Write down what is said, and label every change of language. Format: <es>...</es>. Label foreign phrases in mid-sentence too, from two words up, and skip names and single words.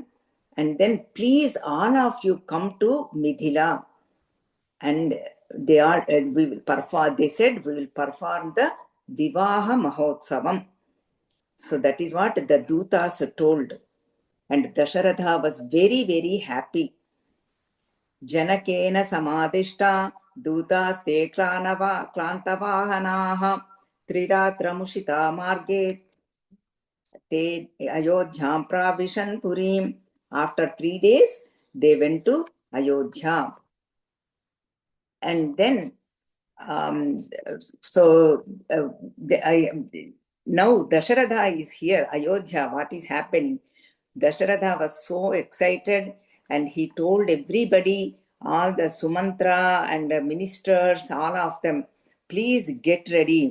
<en>And then please all of you come to Mithila. And they are we will perform, they said we will perform the</en> <sa>Vivaha Mahotsavam.</sa> <en>So that is what the Dutas told. And Dasharatha was very, very happy.</en> <sa>Janakena samadishta Dutaste klantavahanaha Triratramushita marge te Ayodhyam pravishan purim.</sa> <en>After 3 days, they went to Ayodhya. And then, now Dasharatha is here, Ayodhya, what is happening? Dasharatha was so excited and he told everybody, all the Sumantra and the ministers, all of them, please get ready.</en>